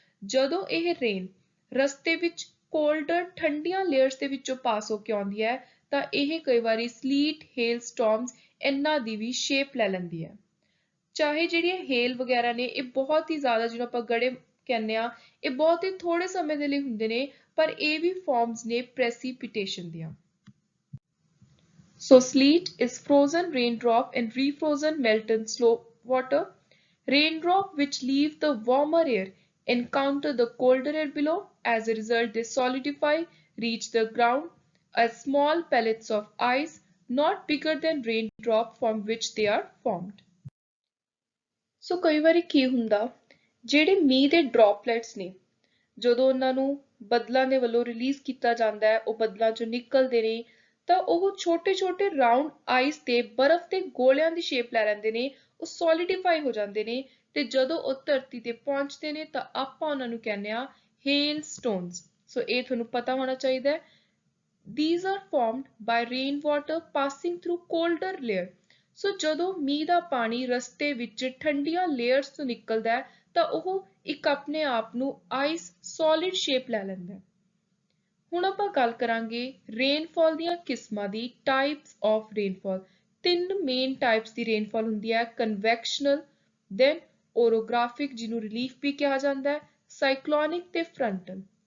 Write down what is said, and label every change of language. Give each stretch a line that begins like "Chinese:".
Punjabi: ਜਦੋਂ ਇਹ ਰੇਨ ਰਸਤੇ ਵਿੱਚ ਕੋਲਡਰ ਠੰਡੀਆਂ ਲੇਅਰਸ ਦੇ ਵਿੱਚੋਂ ਪਾਸ ਹੋ ਕੇ ਆਉਂਦੀ ਹੈ ਤਾਂ ਇਹ ਕਈ ਵਾਰੀ ਸਲੀਟ ਹੇਲ ਸਟਾਰਮਸ ਇਹਨਾਂ ਦੀ ਵੀ ਸ਼ੇਪ ਲੈ ਲੈਂਦੀ ਹੈ। ਚਾਹੇ ਜਿਹੜੀਆਂ ਹੇਲ ਵਗੈਰਾ ਨੇ ਇਹ ਬਹੁਤ ਹੀ ਜ਼ਿਆਦਾ ਜਿਹਨੂੰ ਆਪਾਂ ਗੜੇ ਕਹਿੰਦੇ ਆ ਇਹ ਬਹੁਤ ਹੀ ਥੋੜੇ ਸਮੇਂ ਦੇ ਲਈ ਹੁੰਦੇ ਨੇ ਪਰ ਇਹ ਵੀ ਫਾਰਮਸ ਨੇ ਪ੍ਰੈਸੀਪੀਟੇਸ਼ਨ ਦੀਆਂ।
English: So sleet is frozen raindrop and refrozen melted slow water. Raindrop which leave the warmer air encounter the colder air below. As a result, they solidify, reach the ground as small pellets of ice, not bigger than raindrop from which they are formed.
Punjabi: So ਕਈ ਵਾਰੀ ਕੀ ਹੁੰਦਾ ਜਿਹੜੇ ਮੀਂਹ ਦੇ droplets ਨੇ ਜਦੋਂ ਉਹਨਾਂ ਨੂੰ ਬੱਦਲਾਂ ਦੇ ਵੱਲੋਂ ਰਿਲੀਜ਼ ਕੀਤਾ ਜਾਂਦਾ ਹੈ ਉਹ ਬੱਦਲਾਂ ਚੋਂ ਨਿਕਲਦੇ ਨੇ ਤਾਂ ਉਹ ਛੋਟੇ-ਛੋਟੇ ਰਾਉਂਡ ਆਈਸ ਤੇ ਬਰਫ਼ ਦੇ ਗੋਲਿਆਂ ਦੀ ਸ਼ੇਪ ਲੈ ਲੈਂਦੇ ਨੇ ਉਹ ਸੋਲਿਡਿਫਾਈ ਹੋ ਜਾਂਦੇ ਨੇ ਤੇ ਜਦੋਂ ਉਹ ਧਰਤੀ ਤੇ ਪਹੁੰਚਦੇ ਨੇ ਤਾਂ ਆਪਾਂ ਉਹਨਾਂ ਨੂੰ ਕਹਿੰਦੇ ਆ ਹੇਲ ਸਟੋਨਸ। ਸੋ ਇਹ ਤੁਹਾਨੂੰ ਪਤਾ ਹੋਣਾ ਚਾਹੀਦਾ ਹੈ।
English: These are formed by rainwater passing through colder layer.
Punjabi: ਸੋ ਜਦੋਂ ਮੀਂਹ ਦਾ ਪਾਣੀ ਰਸਤੇ ਵਿੱਚ ਠੰਡੀਆਂ ਲੇਅਰਸ ਤੋਂ ਨਿਕਲਦਾ ਹੈ ਤਾਂ ਉਹ ਇੱਕ ਆਪਣੇ ਆਪ ਨੂੰ ਆਈਸ ਸੋਲਿਡ ਸ਼ੇਪ ਲੈ ਲੈਂਦਾ ਹੈ। ਹੁਣ ਆਪਾਂ ਗੱਲ ਕਰਾਂਗੇ ਰੇਨਫਾਲ ਦੀਆਂ ਕਿਸਮਾਂ ਦੀ ਟਾਈਪਸ ਆਫ ਰੇਨਫਾਲ। ਤਿੰਨ ਮੇਨ ਟਾਈਪਸ ਦੀ ਰੇਨਫਾਲ ਹੁੰਦੀ ਹੈ ਕਨਵੈਕਸ਼ਨਲ ਦੈਨ ਓਰੋਗ੍ਰਾਫਿਕ ਜਿਹਨੂੰ ਰਿਲੀਫ ਵੀ ਕਿਹਾ ਜਾਂਦਾ ਹੈ ਸਾਈਕਲੋਨਿਕ ਤੇ ਫਰੰਟਲ।